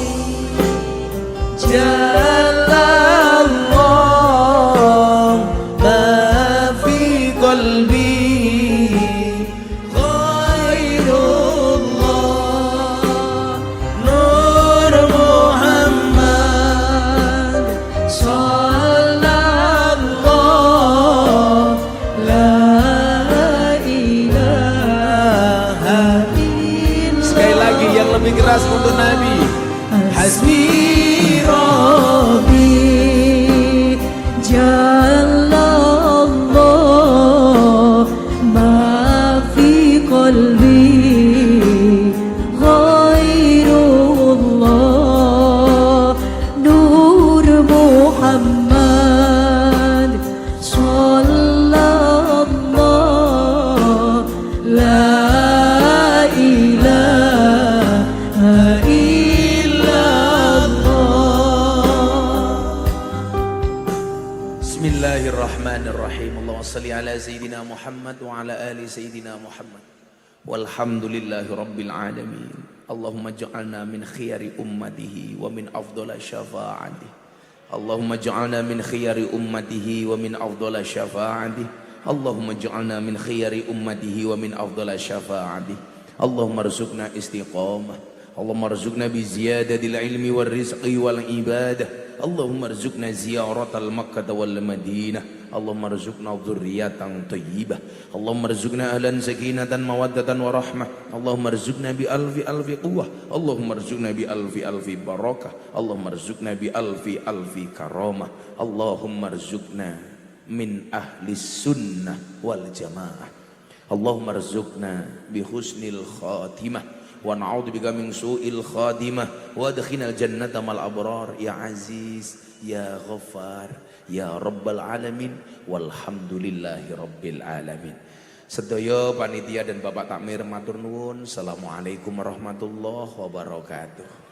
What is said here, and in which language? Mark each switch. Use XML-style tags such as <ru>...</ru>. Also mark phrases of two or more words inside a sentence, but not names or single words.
<ar>جل الله ما في قلبي غير الله نور محمد صلى الله لا إله</ar> <id>Sekali lagi yang lebih keras untuk Nabi.</id> <ar>حسبي ربي جل الله ما في قلبي غير الله نور محمد صلى الله لا بسم الله الرحمن الرحيم. اللهم صل على سيدنا محمد وعلى آل سيدنا محمد wa ala ali Sayyidina Muhammad. والحمد لله رب العالمين. اللهم اجعلنا من خيار أمته ومن أفضل شفاعته. اللهم اجعلنا من خيار أمته ومن أفضل شفاعته. اللهم اجعلنا من خيار أمته ومن أفضل شفاعته. اللهم ارزقنا استقامة. اللهم ارزقنا بزيادة العلم والرزق والعبادة. اللهم ارزقنا زيارة مكة والمدينة. اللهم ارزقنا ذرية طيبة. اللهم ارزقنا أهلاً سكينة مودة ورحمة. اللهم ارزقنا بألف قوة. اللهم ارزقنا بألف بركة. اللهم ارزقنا بألف كرامة. اللهم ارزقنا من أهل السنة والجماعة. اللهم ارزقنا بحسن الخاتمة. ونعوذ بك من سوء الخاتمة وأدخلنا الجنة مع الأبرار يا عزيز يا غفار يا رب العالمين والحمد لله رب العالمين.</ar> <jv>Sedaya panitia dan Bapak Takmir matur nuwun.</jv> <ar>السلام عليكم ورحمة الله وبركاته.</ar>